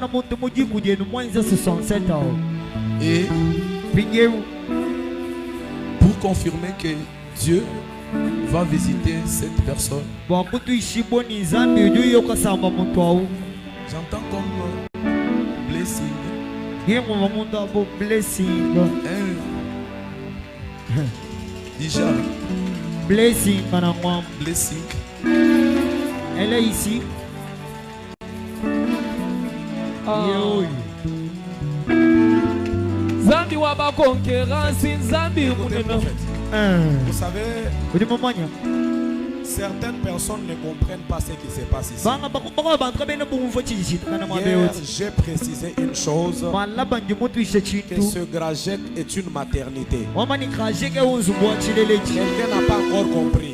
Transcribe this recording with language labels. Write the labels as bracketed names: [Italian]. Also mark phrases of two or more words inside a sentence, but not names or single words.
[French] Et pour confirmer que Dieu va visiter cette personne, j'entends comme blessing. Déjà. Blessing. Elle est ici. [Chokwe] Zambi wa ba concurrence, Zambi. [French] Vous savez, certaines personnes ne comprennent pas ce qui se passe ici. Hier, j'ai précisé une chose, que ce Grajek est une maternité. Quelqu'un n'a pas encore compris.